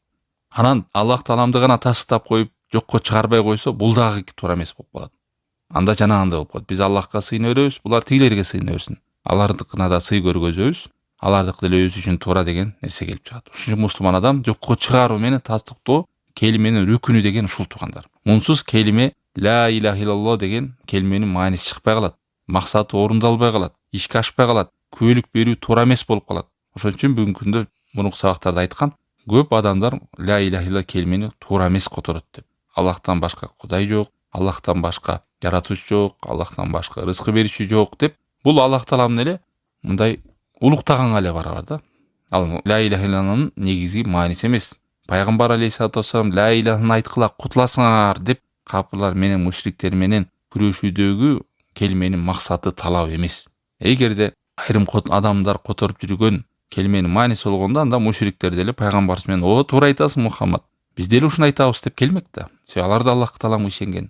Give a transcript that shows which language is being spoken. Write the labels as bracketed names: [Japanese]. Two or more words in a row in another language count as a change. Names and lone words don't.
[Kyrgyz] Анан Аллах Тааламды гана тастыктап коюп, жокко чыгарбай койсо, бул дагы туура эмес болуп калат. Анда жанагындай болуп калат. Биз Аллахка сыйына беребиз, булар тигилерге сыйына берсин. Алардыкына да сый көргөзөбүз, алардыкы деле өзү үчүн туура деген нерсе келип чыгат. Ошон үчүн мусулман адам жокко чыгаруу менен тастыктоо келименин рүкүнү деген ушул туугандар. Мунсуз келиме [Arabic] لا إله إلا الله [Kyrgyz] деген келименин мааниси чыкпай калат. Максаты орундалбай калат, ишке ашпай калат, күбөлүк берүү туура эмес болуп калат. Ошон үчүн бүгүнкү күндө мурунку сабактарда айткам, көп адамдар [Arabic] لا إله إلا الله [Kyrgyz] келимени туура эмес которот деп. Аллахтан башка кудай жок, Аллахтан башка жаратуучу жок, Аллахтан башка рызкы берүүчү жок деп. Бул Аллах Тааламдын эле мындай улуктаганга эле барабар да. Ал [Arabic] لا إله إلا اللهнын [Kyrgyz] негизги мааниси эмес. Пайгамбар [Arabic] عليه الصلاة والسلام لا إلهны [Kyrgyz] айткыла кутуласыңар деп капырлар менен мушриктер менен күрөшүүдөгү келименин максаты талабы эмес. Эгерде айрым адамдар которуп жүргөн келименин мааниси болгондо, анда мушриктер деле пайгамбарыбыз менен "О, туура айтасың, Мухаммад. Биз деле ушуну айтабыз" деп келмек да. Алар да Аллах Тааламга ишенген.